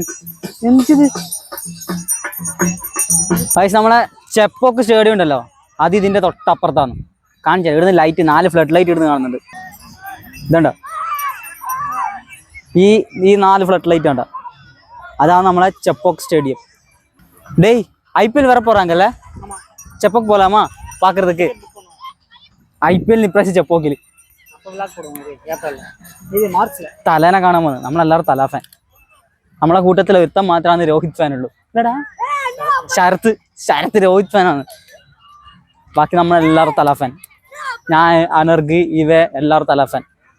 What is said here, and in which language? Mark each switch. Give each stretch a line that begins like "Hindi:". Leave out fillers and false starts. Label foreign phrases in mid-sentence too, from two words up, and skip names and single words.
Malayalam: എന്തിത് പൈസ. നമ്മളെ ചെപ്പോക്ക് സ്റ്റേഡിയം ഉണ്ടല്ലോ, അത് ഇതിന്റെ തൊട്ടപ്പുറത്താണ്. കാണിച്ചാൽ ഇവിടുന്ന് ലൈറ്റ് 4 ഫ്ലഡ് ലൈറ്റ് ഇടുന്ന് കാണുന്നുണ്ട്. ഇതുണ്ടോ ഈ 4 ഫ്ലഡ് ലൈറ്റ് ഉണ്ടോ? അതാണ് നമ്മളെ ചെപ്പോക്ക് സ്റ്റേഡിയം.
Tamil: டேய் IPL வர போறாங்கல்ல, செப்போக் போலாமா பாக்குறதுக்கு?
Malayalam: IPL ഇപ്രാവശ്യം ചെപ്പോക്കിൽ തലേനെ കാണാൻ പോകുന്നത്. നമ്മളെല്ലാവരും തല ഫാൻ. നമ്മളെ കൂട്ടത്തിൽ ഒരുത്തം മാത്രമാണ് രോഹിത് ഫാൻ ഉള്ളൂ. ഇല്ലടാ ശരത്ത് രോഹിത് ഫാനാണ്. ബാക്കി നമ്മളെല്ലാവരും തല ഫാൻ. ഞാൻ അനർഗ് ഇവ എല്ലാവരും തല ഫാൻ.